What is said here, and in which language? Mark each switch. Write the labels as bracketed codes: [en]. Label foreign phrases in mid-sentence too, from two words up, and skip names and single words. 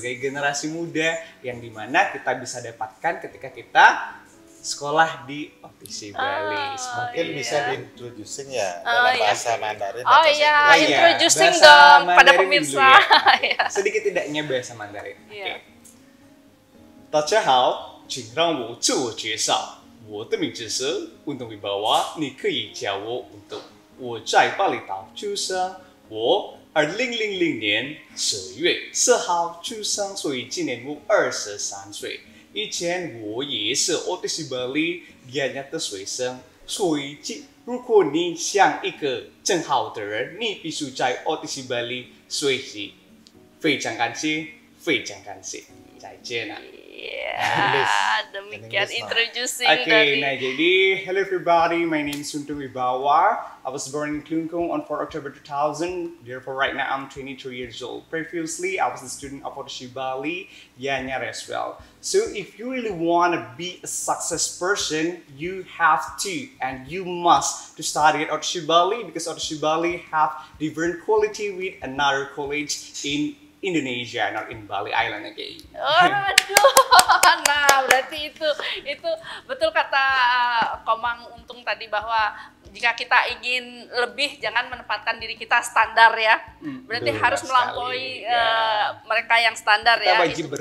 [id] sebagai generasi muda, yang dimana kita bisa dapatkan ketika kita sekolah di OTC Bali. Mungkin iya. bisa diintroducing ya Oh, dalam iya. bahasa Mandarin. Oh atau iya, bahasa Inggris. Iya, introducing bahasa dong pada Mandarin pemirsa. dulu ya. Iya. Sedikit tidaknya bahasa Mandarin. Iya. Oke. [zh] 大家好，请让我自我介绍。我的名字是运动维娃娃，你可以叫我运动。我在巴厘岛出生，我2000年12月4号出生，所以今年我23岁。以前我也是 OTC Bali 研究的学生，所以如果你想一个更好的人，你必须在 OTC Bali 学习。非常感谢，非常感谢，再见啊！ [id] Iya, demikian Inggris, introducing Oke, dari nah jadi [en] hello everybody, my name is Suntung Wibawar. I was born in Klungkung on 4 October 2000. Therefore, right now I'm 23 years old. Previously, I was a student of OTC Bali, Yanyar as well. So if you really want to be a success person, you have to and you must to study at OTC Bali, because OTC Bali have different quality with another college in Indonesia, not in Bali Island again. [id] Aduh, nah berarti itu betul kata Komang Untung tadi, bahwa jika kita ingin lebih, jangan menempatkan diri kita standar ya. Berarti betul harus sekali, melampaui ya. mereka yang standar Kita ya. wajib Itu